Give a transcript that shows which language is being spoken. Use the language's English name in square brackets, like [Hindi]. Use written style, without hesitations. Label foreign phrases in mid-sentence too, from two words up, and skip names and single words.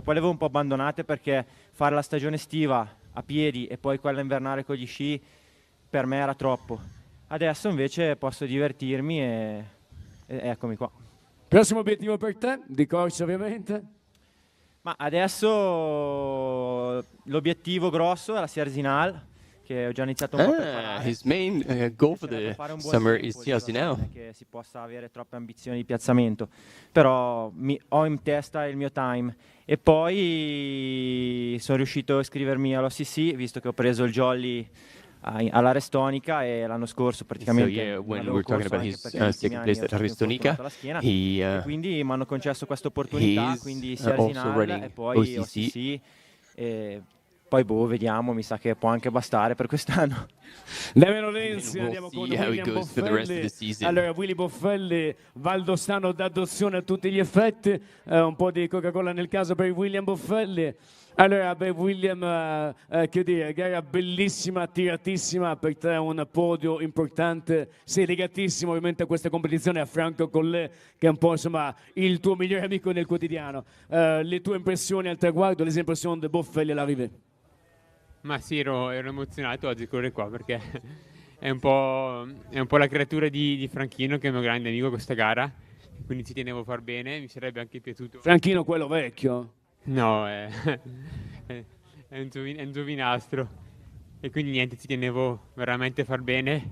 [Italian] Poi le avevo un po' abbandonate perché fare la stagione estiva a piedi e poi quella invernale con gli sci per me era troppo. Adesso invece posso divertirmi e eccomi qua. Prossimo obiettivo per te, di corsa ovviamente? Ma adesso l'obiettivo grosso è la Sierzinal, che ho già iniziato un po' a preparare. [English] His main goal for the summer is Sierzinal. [Italian] Non è che si possa avere troppe ambizioni di piazzamento, però ho in testa il mio time. E poi sono riuscito a iscrivermi all'OCC, visto che ho preso il jolly alla Restonica, e l'anno scorso praticamente [English] So yeah, when we were talking about his second place at Restonica, [Italian] e quindi mi hanno concesso questa opportunità, quindi Sierzinal e poi OCC. E poi vediamo, mi sa che può anche bastare per quest'anno. Damiano Lenzi, andiamo con William Boffelli. Allora, Willy Boffelli, valdostano d'adozione a tutti gli effetti, un po' di Coca-Cola nel caso per William Boffelli. Allora, William, che dire, gara bellissima, tiratissima, per te un podio importante, sei legatissimo ovviamente a questa competizione, a Franco Collet, che è un po' insomma il tuo migliore amico nel quotidiano. Le tue impressioni al traguardo, [French] les impressions de Boffelli all'arrivée? [Italian] Ma sì, ero emozionato oggi a correre qua perché è un po' la creatura di Franchino, che è il mio grande amico, questa gara, quindi ci tenevo a far bene, mi sarebbe anche piaciuto. Franchino quello vecchio? No, è un giovinastro, e quindi niente, ci tenevo veramente a far bene.